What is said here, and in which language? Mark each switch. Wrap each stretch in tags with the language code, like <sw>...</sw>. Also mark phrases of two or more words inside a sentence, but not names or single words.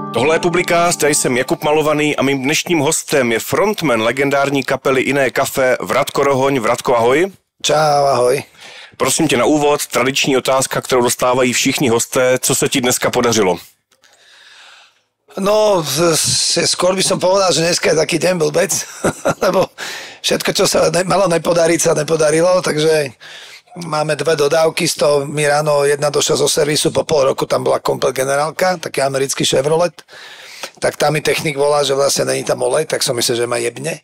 <cs>Tohle je Publicast, já jsem Jakub Malovaný a mým dnešním hostem je frontman legendární kapely Iné kafe Vratko Rohoň. Vratko, ahoj. Čau, ahoj. Prosím tě na úvod, tradiční otázka, kterou dostávají všichni hosté. Co se ti dneska podařilo? No,</cs> <sk>skôr by som povedal, že dneska je taký deň blbec, lebo všetko, čo sa malo nepodariť, sa nepodarilo, takže máme 2 dodávky, z toho mi ráno jedna došla zo servisu, po pol roku tam bola komplet generálka, taký americký Chevrolet, tak tam mi technik volá, že vlastne není tam olej, tak som myslel, že ma jebne.</sk>